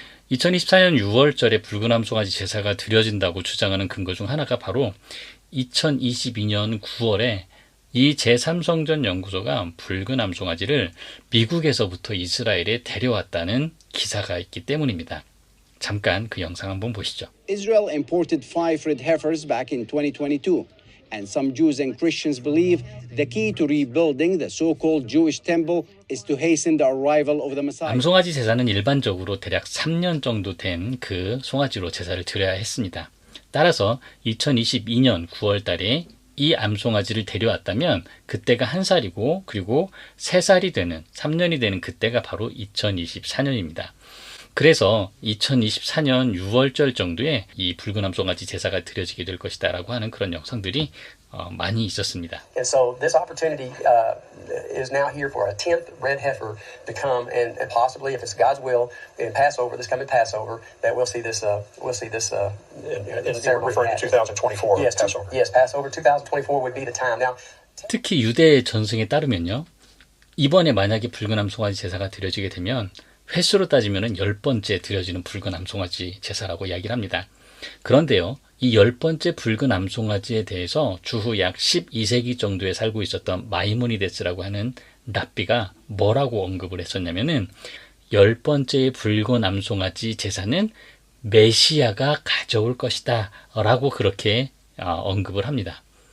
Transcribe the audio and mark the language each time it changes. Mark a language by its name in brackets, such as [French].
[Korean] 2024년 6월절에 붉은 암송아지 제사가 드려진다고 주장하는 근거 중 하나가 바로 2022년 9월에 이 제3성전 연구소가 붉은 암송아지를 미국에서부터 이스라엘에 데려왔다는 기사가 있기 때문입니다. 잠깐 그 영상 한번 보시죠. [English] Israel imported 5 red heifers back in 2022, and some Jews and Christians believe the key to rebuilding the so-called Jewish temple is to hasten the arrival of the Messiah. [Korean] 암송아지 제사는 일반적으로 대략 3년 정도 된 그 송아지로 제사를 드려야 했습니다. 따라서 2022년 9월 달에 이 암송아지를 데려왔다면 그때가 1살이고 그리고 3살이 되는 3년이 되는 그때가 바로 2024년입니다. 그래서 2024년 6월절 정도에 이 붉은 암송아지 제사가 드려지게 될 것이다 라고 하는 그런 영상들이 많이 있었습니다. [English] And so this opportunity is now here for a 10th red heifer to come and possibly, if it's God's will, in Passover, this coming Passover, that we'll see this. Referring to 2024 Yes, Passover. yes, Passover 2024 would be the time. Now, [Korean] 특히 유대 전승에 따르면요. 이번에 만약에 붉은 암송아지 제사가 드려지게 되면 횟수로 따지면 10번째 드려지는 붉은 암송아지 제사라고 이야기를 합니다. 그런데요. 이 10번째 붉은 암송아지에 대해서 주후 약 12세기 정도에 살고 있었던 마이모니데스라고 하는 랍비가 뭐라고 언급을 했었냐면은 10번째의 붉은 암송아지 제사는 메시아가 가져올 것이다 라고 그렇게 언급을 합니다.